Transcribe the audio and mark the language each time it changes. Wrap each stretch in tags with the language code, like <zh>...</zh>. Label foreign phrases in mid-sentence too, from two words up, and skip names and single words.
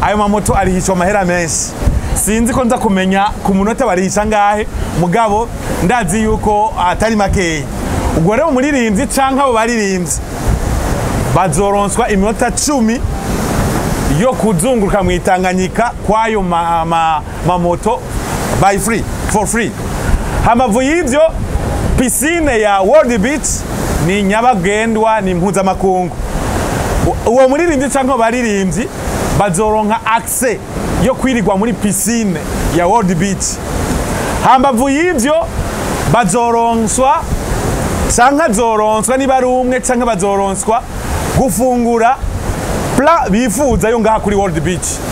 <rn>ayo mamoto arihishwa amahera menshi sinzi ko nza kumenya ku munota barihisha ngahe mugabo ndazi yuko atari makeya ubwo rero umuririmbyi canke abo baririmbyi bazoronswa iminota 10 yo kuzunguruka mu Tanganyika kwayo mamoto</rn> <en>by free for free.</en> <rn>Hamavu y'ivyo piscine ya World Beach ni nyabagendwa ni mpuzamakungu. Uwo muririmbyi canke baririmbyi bazoronka access yo kwirirwa muri piscine ya World Beach. Hambavu y'ivyo bazoronswa canke zoronswa niba ari umwe canke bazoronswa gufungura pla bifuza yo ngaha kuri World Beach.</rn>